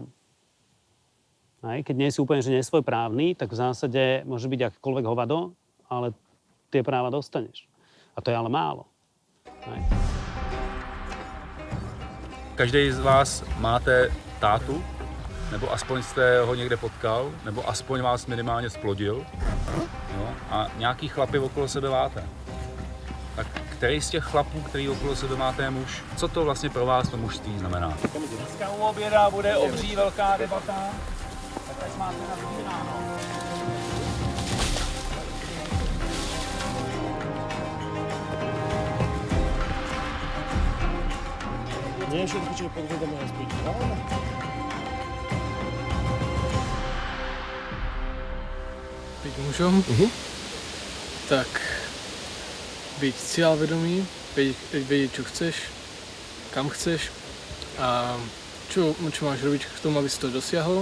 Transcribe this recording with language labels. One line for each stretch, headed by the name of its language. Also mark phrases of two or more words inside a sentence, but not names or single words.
Slovak: Aj, keď nie si úplne že nesvojprávny, tak v zásade môže byť akýkoľvek hovado, ale tie práva dostaneš. A to je ale málo. Aj.
Czech: Každý z vás máte tátu, nebo aspoň jste ho někde potkal, nebo aspoň vás minimálně splodil. Jo? A nějaký chlapy okolo sebe máte. Tak který z těch chlapů, který okolo sebe máte, je muž? Co to vlastně pro vás to mužství znamená? Dneska u oběda bude obří velká debata. Tak teď máte nazbíráno.
Slovak: Nie všetko, čo podvedomé je správne. Být mužom, tak být cieľavedomý, vědět, čo chceš, kam chceš a čo máš robiť k tomu, aby si to dosiahol.